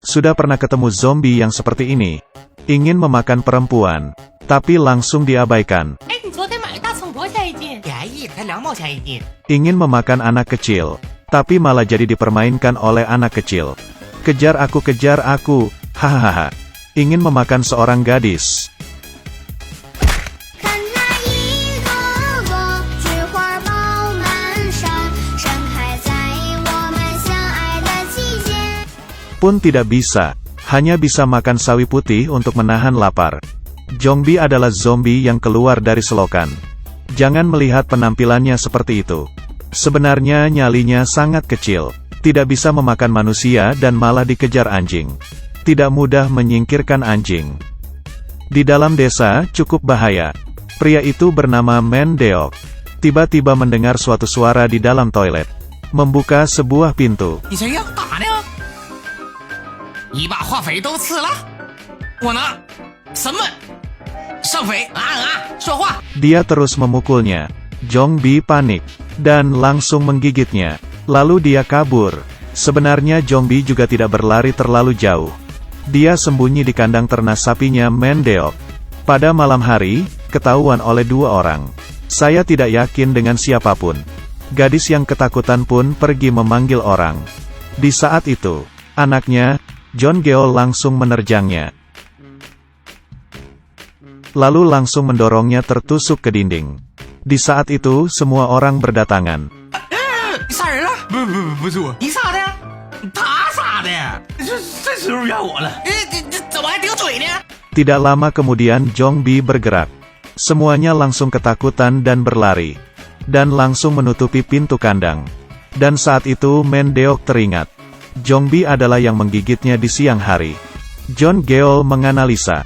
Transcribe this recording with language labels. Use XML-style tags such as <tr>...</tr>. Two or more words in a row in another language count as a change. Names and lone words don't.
<id>Sudah pernah ketemu zombie yang seperti ini. Ingin memakan perempuan, tapi langsung diabaikan.</id> <zh>哎，你昨天买大葱多少钱一斤？便宜，才2毛钱一斤。</zh> <id>Ingin memakan anak kecil, tapi malah jadi dipermainkan oleh anak kecil. Kejar aku, hahaha. Ingin memakan seorang gadis.</id> <zh>看那一朵朵菊花爆满山，盛开在我们相爱的季节。</zh> <id>Pun tidak bisa, hanya bisa makan sawi putih untuk menahan lapar. Jongbi adalah zombie yang keluar dari selokan. Jangan melihat penampilannya seperti itu. Sebenarnya nyalinya sangat kecil, tidak bisa memakan manusia dan malah dikejar anjing. Tidak mudah menyingkirkan anjing. Di dalam desa, cukup bahaya. Pria itu bernama Mendeok. Tiba-tiba mendengar suatu suara di dalam toilet. Membuka sebuah pintu.</id> <zh>你想要干嘛呢？你把化肥都吃了，我呢？什么？上肥说话。</zh> <id>Dia terus memukulnya. Jongbi panik, dan langsung menggigitnya. Lalu dia kabur. Sebenarnya Jongbi juga tidak berlari terlalu jauh. Dia sembunyi di kandang ternak sapinya Mendeok. Pada malam hari, ketahuan oleh 2 orang. Saya tidak yakin dengan siapapun. Gadis yang ketakutan pun pergi memanggil orang. Di saat itu, anaknya, John Geol langsung menerjangnya. Lalu langsung mendorongnya tertusuk ke dinding. Di saat itu, semua orang berdatangan.</id> <zh>你杀人了？不是我。你杀的？他杀的。这时候怨我了。这怎么还顶嘴呢？</zh> <id>Tidak lama kemudian Jongbi bergerak. Semuanya langsung ketakutan dan berlari. Dan langsung menutupi pintu kandang. Dan saat itu Mendeok teringat. Jongbi adalah yang menggigitnya di siang hari. John Geol menganalisa.</id>